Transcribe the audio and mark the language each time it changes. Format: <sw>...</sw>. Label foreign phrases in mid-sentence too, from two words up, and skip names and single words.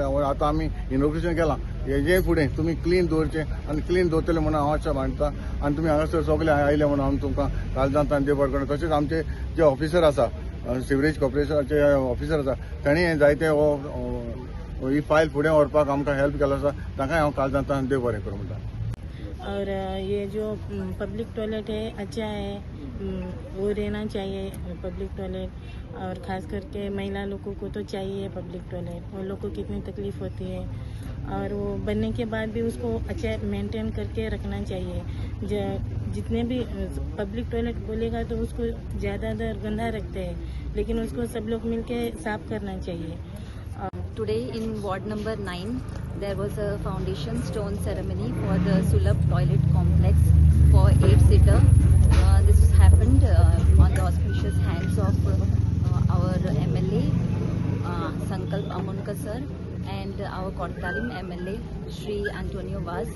<kok>आतां आमी इनॉग्रेशन केलां हेजे फुडें तुमी क्लीन दवरचें आनी क्लीन दवरतले म्हणून हांव आशा मानता. आनी तुमी हांगासर सगळे आयले म्हणून हांव तुमकां काळजांतल्यान देव बरें करूं. तशेंच आमचे जे ऑफिसर आसा सिवरेज कॉर्पोरेशनाचे ऑफिसर आसा तांणी जायते ही फायल फुडें व्हरपाक आमकां हेल्प केलो आसा ताकाय हांव काळजांतल्यान देव बरें करूं म्हणटा.</kok> <hi>और ये जो</hi> <en>public toilet</en> <hi>है अच्छा है, वो रहना चाहिए</hi> <en>public toilet.</en> <hi>और ख़ास करके महिला लोगों को तो चाहिए</hi> <en>public toilet.</en> <hi>उन लोगों को कितनी तकलीफ़ होती है और वो बनने के बाद भी उसको अच्छा मेंटेन करके रखना चाहिए. जितने भी</hi> <en>public toilet</en> <hi>बोलेगा तो उसको ज़्यादातर गंदा रखते हैं, लेकिन उसको सब लोग मिलके साफ करना चाहिए.</hi> <en>Today in ward number 9 there was a foundation stone ceremony for the Sulabh toilet complex for 8-seater. This happened on the auspicious hands of our MLA Sankalp Amonkar sir and our Kortalim MLA Shri Antonio Vaz.</en>